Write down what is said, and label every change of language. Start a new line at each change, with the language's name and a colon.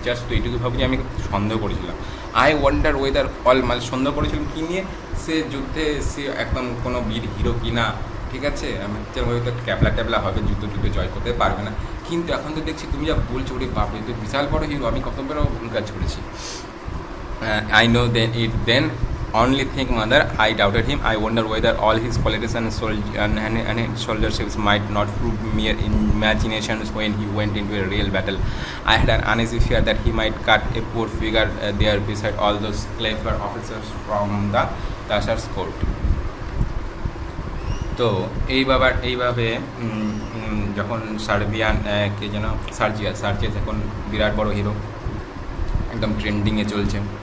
Bangla: Just তো এইটুকু ভাবি আমি সন্দেহ করেছিলাম।
English: I wonder whether all,
Bangla: মানে সন্দেহ করেছিলাম কী নিয়ে, সে যুদ্ধে সে একদম কোনো বীর হিরো কিনা, ঠিক আছে? আমি হয়তো ক্যাবলা ট্যাবলা হবে, যুদ্ধে জয় করতে পারবে না। কিন্তু এখন তো দেখছি তুমি যা বলছো, ওরে বাপরে, তুই বিশাল বড় হিরো, আমি কত বড় ভুল কাজ করেছি।
English: I know then only think mother I doubted him. I wonder whether all his qualities and soldierships might not prove mere imaginations when he went into a real battle. I had an uneasy fear that he might cut a poor figure there beside all those clever officers from the Tashar's court.
Bangla: তো এইভাবে যখন Serbian কে যেন সার্জিয়াস এখন বিরাট বড় hero, একদম ট্রেন্ডিংয়ে চলছে।